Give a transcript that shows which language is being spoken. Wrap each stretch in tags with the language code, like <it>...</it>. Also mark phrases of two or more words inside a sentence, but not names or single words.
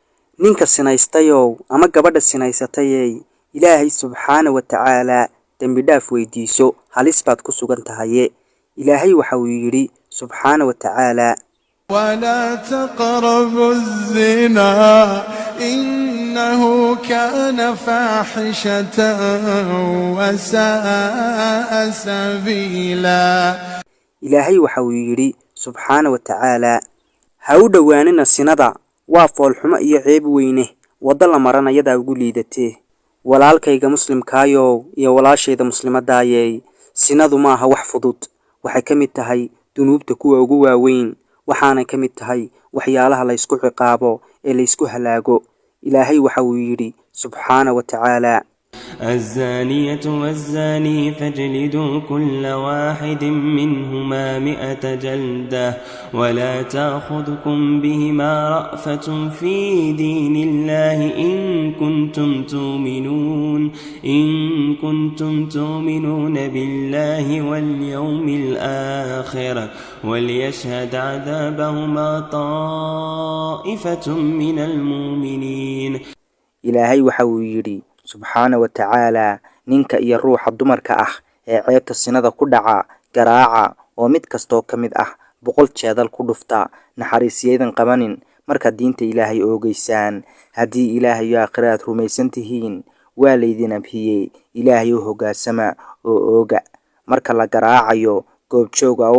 <so>ninka sinaystayow ama gabadha sinaysatayey ilaahay</so> <ar>سبحانه وتعالى</ar> <so>dembi dhaaf weydiiso halis baad ku sugan tahaye ilaahay waxa uu yidhi</so> <ar>سبحانه وتعالى ولا تقربوا الزنا إنه كان فاحشة وساء سبيلا</ar> <so>ilaahay waxa uu yidhi</so> <ar>سبحانه وتعالى</ar> <so>ha u dhowaanina sinada waa foolxumo iyo ceeb weyne waddo la maranayadaa ugu liidatee walaalkayga muslimkaayow iyo walaashayda muslimadaayey sinadu maaha wax fudud waxay ka mid tahay dunuubta kuwa ugu waaweyn waxaanay ka mid tahay waxyaalaha la ysku ciqaabo ee la ysku halaago ilaahay waxa uu yidhi</so> <ar>سبحانه وتعالى الزانية والزاني فاجلدوا كل واحد منهما 100 جلدة ولا تأخذكم بهما رأفة في دين الله إن كنتم تؤمنون بالله واليوم الآخر وليشهد عذابهما طائفة من المؤمنين</ar> <so>ilaahay waxa uu yidhi</so> <ar>سبحانه وتعالى</ar> <so>ninka iyo ruuxa dumarka ah ee ceebta sinada ku dhaca garaaca oo mid kastoo ka mid ah 100 jeedal ku dhufta naxariisiyaydan qabanin markaad diinta ilaahay oogeysaan haddii ilaahay iyo aakhira aad rumaysan tihiin waa laydin abhiyey ilaahay u hoggaansama oo ooga marka la garaacayo goobjooga u</so>